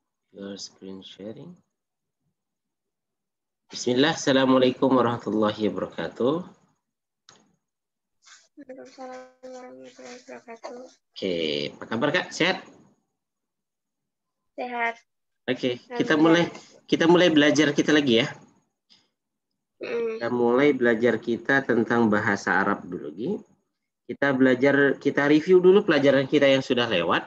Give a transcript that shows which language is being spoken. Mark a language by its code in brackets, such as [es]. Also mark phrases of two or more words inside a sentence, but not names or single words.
[en] Your screen sharing. [ar] بسم الله، السلام عليكم ورحمة الله وبركاته. وعليكم السلام ورحمة الله وبركاته. [id] Oke, apa kabar Kak? Sehat? Sehat. Oke, kita mulai belajar kita lagi ya. Kita mulai belajar kita tentang bahasa Arab dulu. Kita review dulu pelajaran kita yang sudah lewat.